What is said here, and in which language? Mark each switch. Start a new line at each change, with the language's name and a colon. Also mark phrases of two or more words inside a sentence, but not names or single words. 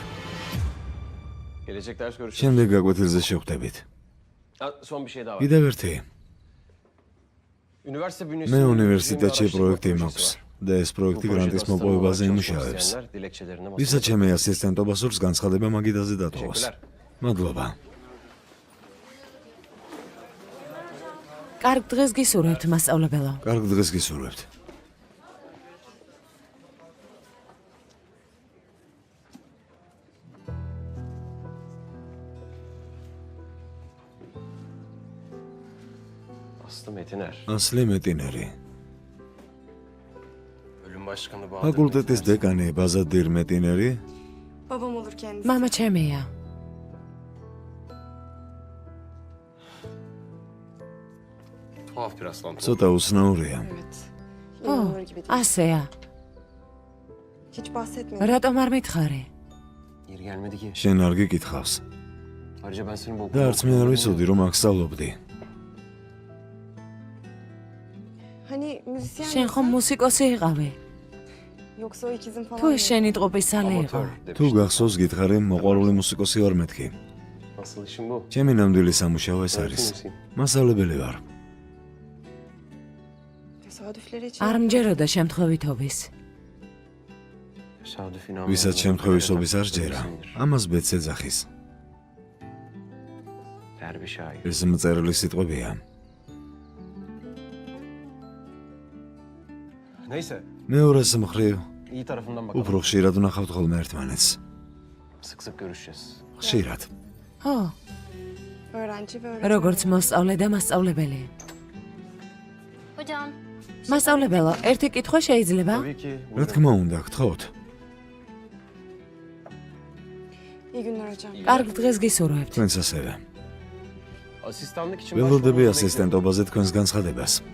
Turkish: Gelecek ders görüşürüz.
Georgian: შემდეგ გაკვეთილზე შევხვდებით.
Turkish: Ha, son bir şey daha var.
Georgian: კიდევ ერთი.
Turkish: Üniversite
Georgian: მე
Turkish: bünyesinde
Georgian: უნივერსიტეტში
Turkish: bir
Georgian: პროექტი
Turkish: projesi
Georgian: მაქვს
Turkish: var.
Georgian: და ეს
Turkish: Bu
Georgian: პროექტი
Turkish: projede
Georgian: გრანტის
Turkish: asistanı
Georgian: მოპოვებაზე
Turkish: olarak
Georgian: იმუშავებს.
Turkish: çalışmak isteyenler dilekçelerini masaya
Georgian: ვისაც ჩემი ასისტენტობა სურს განცხადება მაგიდაზე დატოვოს.
Turkish: Teşekkürler.
Georgian: მადლობა. კარგ დღეს გისურვებთ, მასწავლებელო. კარგ დღეს გისურვებთ. Aslı Metiner. ასლი მეტინერი.
Turkish: Bölüm başkanı
Georgian: ფაკულტეტის დეკანი ბაზადირ მეტინერი
Turkish: Babam olur kendisi.
Georgian: მამა ჩემია.
Turkish: Tuhaf bir rastlantı.
Georgian: ცოტა უცნაურია.
Turkish: Evet.
Georgian: ო,
Turkish: İnanılır gibi değil.
Georgian: ასეა.
Turkish: Hiç bahsetmedi.
Georgian: რატომ არ მითხარი?
Turkish: Yeri gelmedi ki.
Georgian: შენ არ გიკითხავს.
Turkish: Ayrıca ben senin bu
Georgian: და არც მე არ ვიცოდი რომ აქ სწავლობდი.
Turkish: Hani müzisyen
Georgian: შენ ხომ
Turkish: misin?
Georgian: მუსიკოსი იყავი?
Turkish: Yoksa o ikizin falan
Georgian: თუ
Turkish: mı?
Georgian: ეს შენი ტყუპისალი იყო? თუ გახსოვს გითხარი მოყვარული მუსიკოსი ვარ მეთქი.
Turkish: Asıl işim bu.
Georgian: ჩემი ნამდვილი სამუშაო ეს არის.
Turkish: Öğretim
Georgian: მასწავლებელი ვარ.
Turkish: Tesadüfleri için.
Georgian: არ მჯეროდა შემთხვევითობის.
Turkish: Tesadüf
Georgian: ვისაც შემთხვევისობის არ ჯერა, ამას ბედს ეძახის.
Turkish: Derbi şair.
Georgian: ეს მწერლის სიტყვებია.
Turkish: Neyse.
Georgian: მეორეს მხრივ,
Turkish: İyi tarafından bakalım.
Georgian: უფრო ხშირად ვნახავთ ხოლმე ერთმანეთს.
Turkish: Sık sık görüşeceğiz.
Georgian: ხშირად. ხო,
Turkish: Öğrenci ve öğretmen.
Georgian: როგორც მოსწავლე და მასწავლებელი.
Turkish: Hocam.
Georgian: მასწავლებელო, ერთი კითხვა შეიძლება?
Turkish: Tabii ki.
Georgian: რა თქმა უნდა, გთხოვთ.
Turkish: İyi günler hocam.
Georgian: კარგ დღეს გისურვებთ. თქვენს ასევე.
Turkish: Asistanlık için
Georgian: ველოდები
Turkish: başvurmanızı
Georgian: ასისტენტობაზე თქვენს განცხადებას.